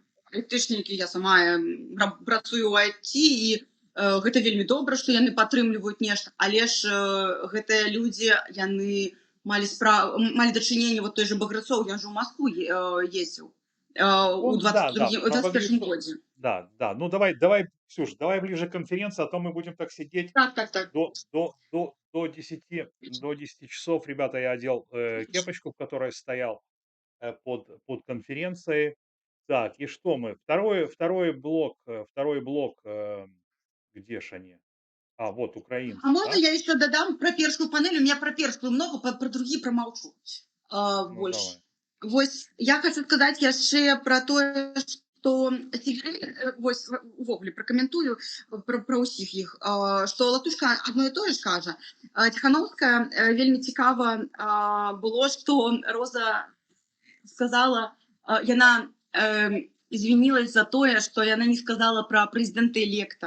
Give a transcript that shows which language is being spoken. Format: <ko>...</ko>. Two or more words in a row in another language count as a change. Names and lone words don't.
<be>Айтышнікі, я сама працую ў айці, і гэта вельмі добра, што яны падтрымліваюць нешта, але ж гэтыя людзі, яны малі дачыненне вот той же Баграцоў, ён жа ў Маскву ездзіў у</be> <ru>Ну, да,</ru> <be>21 годзе.</be> <ru>Да. Ну, давай, Ксюш, давай ближе к конференции, а то мы будем так сидеть Так. до 10 часов. Ребята, я одел кепочку, в которой стоял под конференцией. Так, и что мы? Второй блок, где ж они? Вот, украинцы, А можно да? я еще додам про першую панель? У меня про первую много, про другие промолчу Ну, больше. давай.</ru> <be>Вось я хочу сказать яшчэ про тое, што вось увогуле пракаментую про ўсіх іх, што Латушка адно і тое ж кажа. Ціхановская вельмі цікава было, што Роза сказала, яна извинилась за тое, што яна не сказала пра прэзідэнта электа.</be>